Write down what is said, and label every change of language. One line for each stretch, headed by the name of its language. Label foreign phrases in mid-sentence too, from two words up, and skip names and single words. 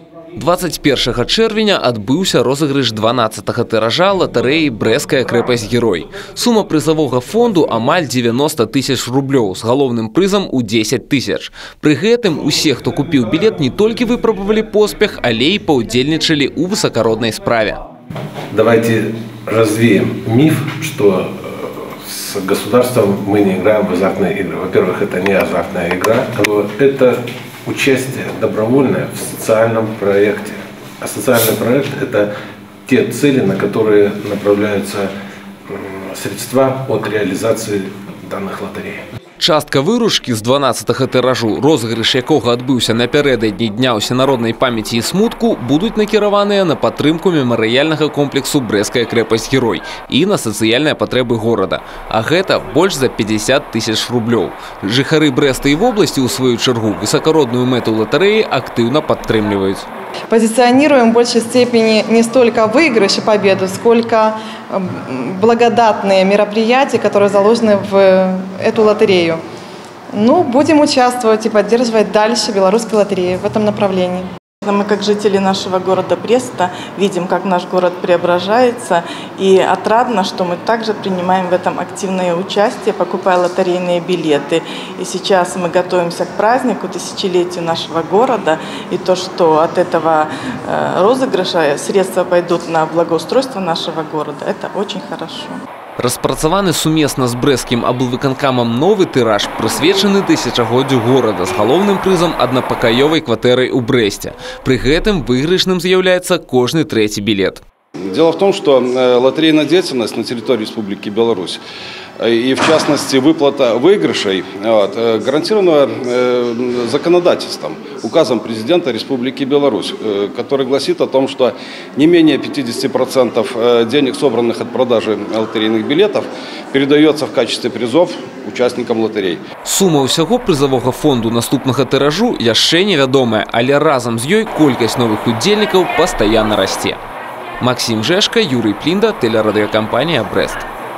Belarusian: 21 чэрвеня адбыўся розыгрыш 12-го тыража латарэі «Брэсцкая крэпасць-герой». Сума прызавога фонду амаль 90 тысяч рублёў з галоўным прызам у 10 тысяч. Пры гэтым усе, хто купіў білет, не толькі выпрабавалі поспех, але і паўдзельнічалі ў высакароднай справе.
Russian: Давайте развеем миф, что с государством мы не играем в азартные игры. Во-первых, это не азартная игра, это участие добровольное в социальном проекте. А социальный проект – это те цели, на которые направляются средства от реализации данных лотерей.
Belarusian: Частка выручкі з 12-го тыражу, розыгрыш якога адбыўся напярэдадні Дня ўсенароднай памяці і смутку, будуць накіраваныя на падтрымку мемарыяльнага комплексу «Брэсцкая крэпасць-герой» і на сацыяльныя патрэбы горада. А гэта больш за 50 тысяч рублёў. Жыхары Брэста і вобласці, у сваю чаргу, высакародную мэту латарэі актыўна падтрымліваюць.
Russian: Позиционируем в большей степени не столько выигрыш и победу, сколько благодатные мероприятия, которые заложены в эту лотерею. Ну, будем участвовать и поддерживать дальше белорусскую лотерею в этом направлении. Мы, как жители нашего города Бреста, видим, как наш город преображается, и отрадно, что мы также принимаем в этом активное участие, покупая лотерейные билеты. И сейчас мы готовимся к празднику, тысячелетию нашего города, и то, что от этого розыгрыша средства пойдут на благоустройство нашего города, это очень хорошо.
Belarusian: Распрацаваны сумесна з брэсцкім аблвыканкамам новы тыраж, прысвечаны тысячагоддзю горада з галоўным прызам аднапакаёвай кватэрай у Брэсце. Пры гэтым выйгрышным з'яўляецца кожны трэці билет.
Russian: Дело в том, что лотерейная деятельность на территории Республики Беларусь и, в частности, выплата выигрышей гарантирована законодательством, указом президента Республики Беларусь, который гласит о том, что не менее 50% денег, собранных от продажи лотерейных билетов, передается в качестве призов участникам лотерей.
Belarusian: Сума ўсяго прызавога фонду наступнага тыражу яшчэ невядомая, але разам з ёй колькасць новых удзельнікаў пастаянна расце.
Russian: Максим Жешка, Юрий Плинда, телерадиокомпания «Брест».